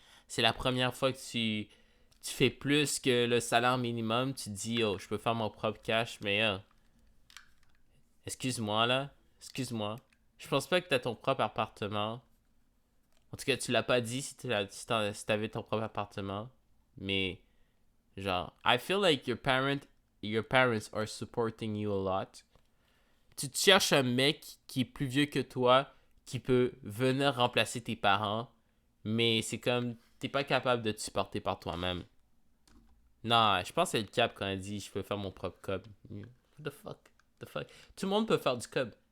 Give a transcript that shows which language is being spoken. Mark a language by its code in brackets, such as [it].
[fr] C'est la première fois que tu fais plus que le salaire minimum. Tu te dis, oh, je peux faire mon propre cash, mais excuse-moi là. Excuse-moi. Je pense pas que t'as ton propre appartement. En tout cas, tu l'as pas dit si t'avais ton propre appartement. Mais, genre, [en] I feel like your parents are supporting you a lot. [fr] Tu te cherches un mec qui est plus vieux que toi, qui peut venir remplacer tes parents, mais c'est comme, t'es pas capable de te supporter par toi-même. Non, je pense que c'est le cap quand elle dit, je peux faire mon propre cob. [en] What the fuck? [fr] Tout le monde peut faire du cob.